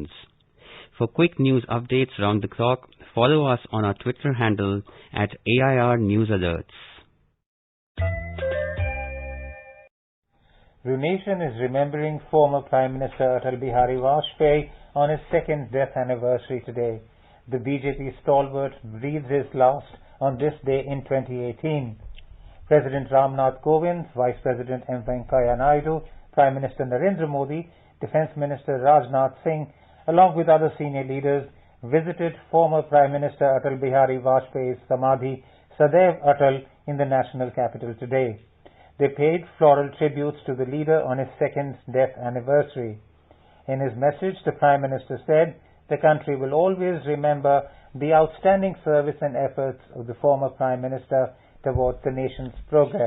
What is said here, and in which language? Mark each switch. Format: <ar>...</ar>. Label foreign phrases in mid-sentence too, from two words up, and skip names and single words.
<en>For quick news updates round the clock, follow us on our Twitter handle at AIR News Alerts. The nation is remembering former Prime Minister Atal Bihari Vajpayee on his second death anniversary today. The BJP stalwart breathed his last on this day in 2018. President Ramnath Kovind, Vice President M. Venkaiah Naidu, Prime Minister Narendra Modi, Defence Minister Rajnath Singh, along with other senior leaders, visited former Prime Minister Atal Bihari Vajpayee's Samadhi Sadaiv Atal in the national capital today. They paid floral tributes to the leader on his second death anniversary. In his message, the Prime Minister said the country will always remember the outstanding service and efforts of the former Prime Minister towards the nation's progress.</en>